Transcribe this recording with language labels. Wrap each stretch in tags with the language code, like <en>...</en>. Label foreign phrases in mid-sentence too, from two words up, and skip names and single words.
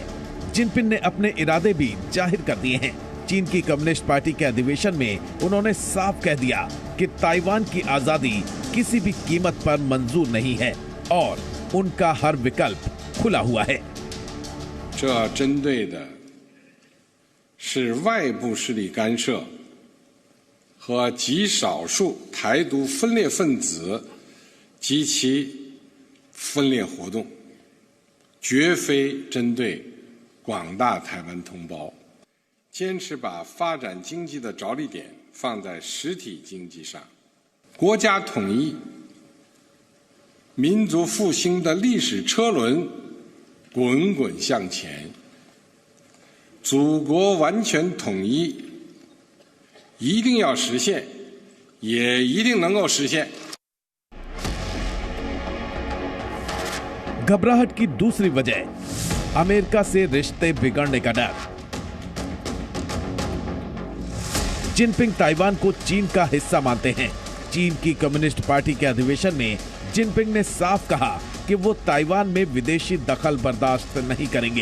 <hi>जिनपिंग ने अपने इरादे भी जाहिर कर दिए हैं। चीन की कम्युनिस्ट पार्टी के अधिवेशन में उन्होंने साफ कह दिया कि ताइवान की आजादी किसी भी कीमत पर मंजूर नहीं है और उनका हर विकल्प खुला हुआ है।</hi> <zh>这针对的是外部势力干涉和极少数台独分裂分子及其分裂活动，绝非针对广大台湾同胞。坚持把发展经济的着力点放在实体经济上，国家统一、民族复兴的历史车轮滚滚向前，祖国完全统一一定要实现，也一定能够实现。</zh> <hi>घबराहट की दूसरी वजह अमेरिका से रिश्ते बिगड़ने का डर। जिनपिंग ताइवान को चीन का हिस्सा मानते हैं। चीन की कम्युनिस्ट पार्टी के अधिवेशन में जिनपिंग ने साफ कहा कि वो ताइवान में विदेशी दखल बर्दाश्त नहीं करेंगे।</hi>